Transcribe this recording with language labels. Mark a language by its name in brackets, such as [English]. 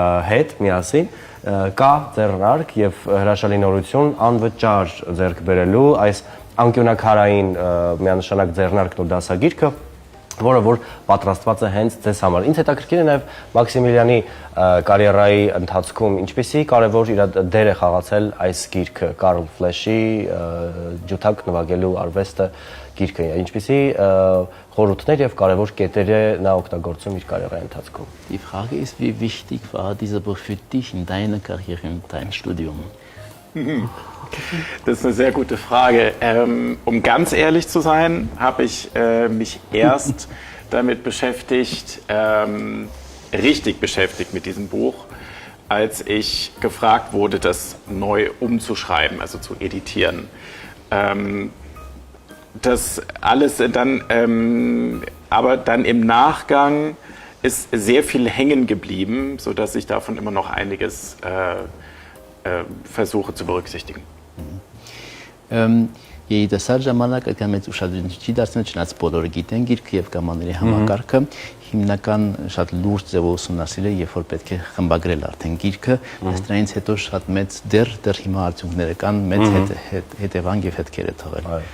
[Armenian] հետ միասին, կա ձեռնարկ եւ հրաշալի նորություն անվճար ձեռք բերելու այս անկյունակարային միանշանակ ձեռնարկն ու դասագիրքը որը որ պատրաստված է հենց ձեզ համար։ Ինձ հետաքրքիր է նաև Մաքսիմիլյանի կարիերայի ընթացքում ինչպիսի կարևոր իր դեր է խաղացել այս գիրքը Կարլ Ֆլեշի ջութակ նվագելու արվեստը գիրքը, ինչպիսի խորհուրդներ եւ կարևոր կետեր է նա օգտագործում իր կարիերայի ընթացքում։ [German] Die Frage ist, wie wichtig war dieser Buch für dich in deiner Karriere, in deinem Studium? Das ist eine sehr gute Frage. Um ganz ehrlich zu sein, habe ich mich erst damit beschäftigt, richtig beschäftigt mit diesem Buch, als ich gefragt wurde, das neu umzuschreiben, also zu editieren. Das alles dann, aber dann im Nachgang ist sehr viel hängen geblieben, sodass ich davon immer noch einiges versuche zu berücksichtigen. [Armenian] Երիտասարդ ժամանակը կամ այդ ուշադրություն չի դարձնել չնայած բոլորը գիտեն գիրքը եւ կամաների համակարգը հիմնական շատ լուրջ ձևով ուսումնասիրել երբ որ պետք է խմբագրել արդեն գիրքը բայց դրանից հետո շատ մեծ դեռ հիմա արդյունքները կան մեծ հետևանք եւ հետքեր է թողել